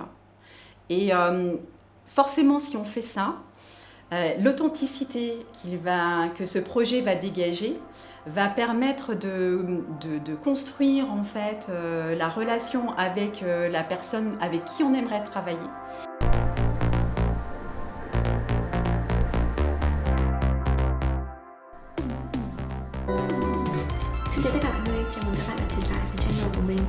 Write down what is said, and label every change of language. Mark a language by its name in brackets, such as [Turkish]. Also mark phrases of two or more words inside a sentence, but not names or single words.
[French] Et forcément, si on fait ça, l'authenticité que ce projet va dégager va permettre de construire en fait, la relation avec la personne avec qui on aimerait travailler. [Vietnamese] Xin chào tất cả mọi người, chào mừng các bạn đã trở lại với channel của mình.